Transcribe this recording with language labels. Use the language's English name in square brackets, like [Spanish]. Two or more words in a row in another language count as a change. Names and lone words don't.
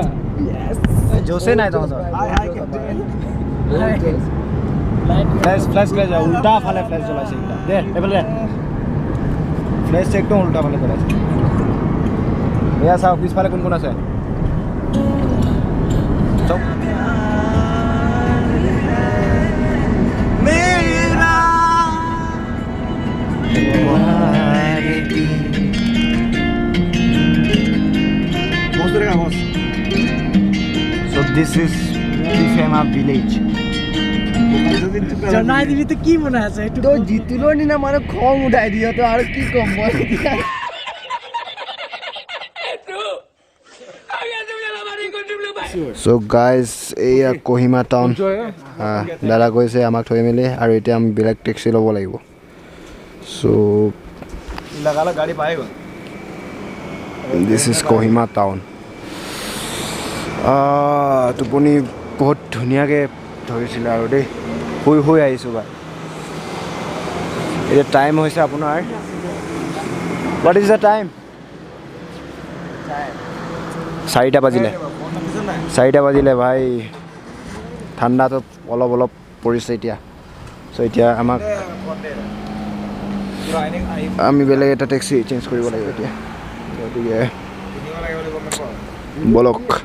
[Assamese] জোছে নাই তহঁতৰ ফ্লেছ উল্টা ফালে ফ্লেছ জ্বলাইছে দে এইফালে ফ্লেছ একদম উল্টা ফালে জ্বলাইছে এয়া চাওক পিছফালে কোন কোন আছে চব [English] So this is Vishwema village. [Assamese] জনাই দিবি তো কি মনে আছে একটু তো জিতুলৰ নিনা মানে খং উঠাই দিয় তো আৰু কি কম মই [English] So guys, [Assamese] এয়া কোহিমা টাউন দাদা কৈছে আমাক থৈ মেলি আৰু এতিয়া আমি বেলেগ টেক্সি ল'ব লাগিব So লগালা গাড়ী পাই গ'ল [English] this is Kohima town. [Assamese] টোপনি বহুত ধুনীয়াকৈ ধৰিছিলে আৰু দেই শুই শুই আহিছোঁ বা এতিয়া টাইম হৈছে আপোনাৰ [English] what is the time [Assamese] 4টা বাজিলে ভাই ঠাণ্ডাটো অলপ অলপ পৰিছে এতিয়া চ' এতিয়া আমাক আমি বেলেগ এটা [English] taxi change [Assamese] কৰিব লাগিব এতিয়া গতিকে বলক